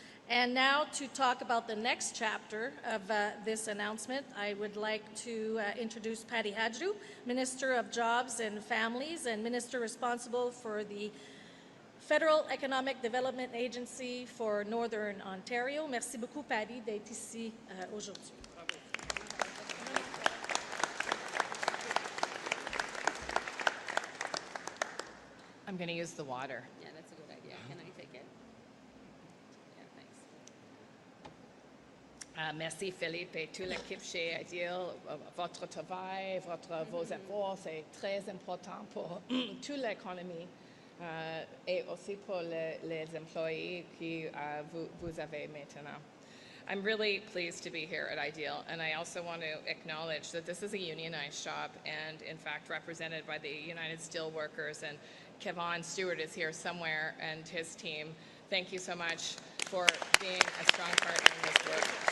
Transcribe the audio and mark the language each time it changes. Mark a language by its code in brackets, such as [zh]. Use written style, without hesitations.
[en] And now to talk about the next chapter of this announcement, I would like to introduce Patty Hadjou, Minister of Jobs and Families and Minister responsible for the Federal Economic Development Agency for Northern Ontario. [fr] Merci beaucoup, Patty, d'être ici aujourd'hui. [en] I'm going to use the water. Yeah, that's a good idea. Can I take it? Yeah, thanks. [fr] Merci Philippe et toute l'équipe chez Ideal. Votre travail, vos efforts, c'est très important pour toute l'économie et aussi pour les employés que vous avez maintenant. [en] I'm really pleased to be here at Ideal, and I also want to acknowledge that this is a unionized shop and, in fact, represented by the United Steelworkers, and Kevon Stewart is here somewhere, and his team. Thank you so much for being a strong partner in this work.